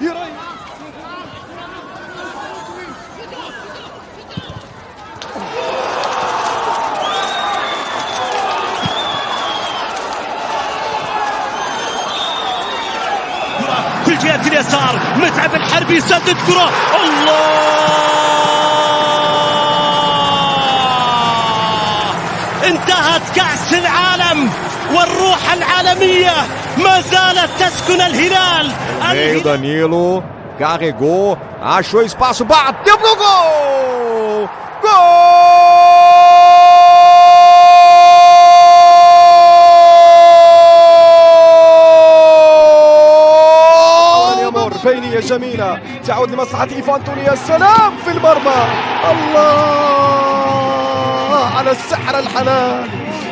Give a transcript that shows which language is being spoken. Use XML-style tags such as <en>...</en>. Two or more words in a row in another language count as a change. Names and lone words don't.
<ar>في جهة اليسار متعب الحربي يسدد كرة، الله انتهت كأس العالم والروح العالمية ما زالت تسكن الهلال.</ar> <pt>Meio Danilo carregou, achou espaço, bateu pro gol! Gol!</pt> <ar>بينية جميلة تعود لمصلحة إيفان توني، يا سلام في المرمى، الله على السحر الحلال.</ar>